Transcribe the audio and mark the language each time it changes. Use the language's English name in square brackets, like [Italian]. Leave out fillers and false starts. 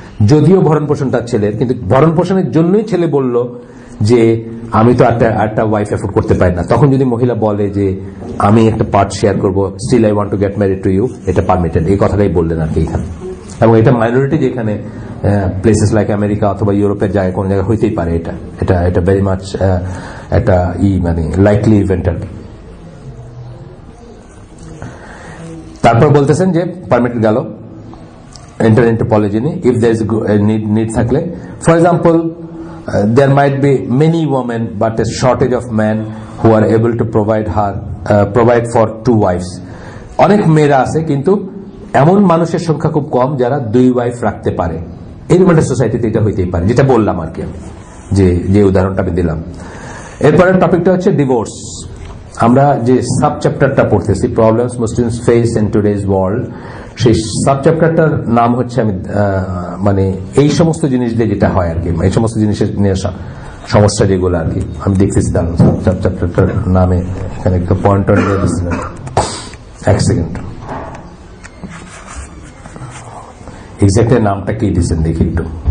[Bangla] যদিও ভরণ পোষণ তার ছেলের, কিন্তু ভরণ পোষণের জন্যই ছেলে বলল যে আমি তো একটা ওয়াইফ এফোর্ড করতে পারি না, তখন যদি মহিলা বলে যে আমি একটা পার্ট শেয়ার করবো, [English] still I want to get married to you, [Bangla] এটা পারমিটেড, এই কথাটাই বললেন আর কি এখানে। এবং এটা মাইনরিটি যেখানে [English] places like America [Bangla] অথবা ইউরোপের জায়গায় কোন জায়গায় হইতেই পারে, এটা [English] very much [Bangla] একটা মানে লাইকলি ইভেন্ট আর কি। তারপর বলতেছেন যে পারমিটেড গেল, [English] enter into polygyny if there is a need থাকলে, for example there might be many women but a shortage of men who are able to provide for 2 wives. [Bangla] অনেক মেয়েরা আছে কিন্তু এমন মানুষের সংখ্যা খুব কম যারা 2 ওয়াইফ রাখতে পারে, এরকম একটা সোসাইটিতে এটা হইতেই পারে, যেটা বললাম আর কি, যে উদাহরণটা আমি দিলাম। এরপরের টপিকটা হচ্ছে ডিভোর্স। আমরা যে সাব চ্যাপ্টারটা পড়তেছি, [English] problems Muslims face in today's world, [Bangla] সেই সাব চ্যাপ্টারটার নাম হচ্ছে, আমি মানে এই সমস্ত জিনিস দিয়ে যেটা হয় আর কি, এই সমস্ত জিনিসের নিয়ে সমস্যা যেগুলো আর কি, আমি দেখতেছি তার সাব চ্যাপ্টারটার নামে এখানে একটা পয়েন্টার দিয়ে দিচ্ছিলাম, এক সেকেন্ড, এক্স্যাক্টলি নামটা কি দিচ্ছেন দেখি একটু।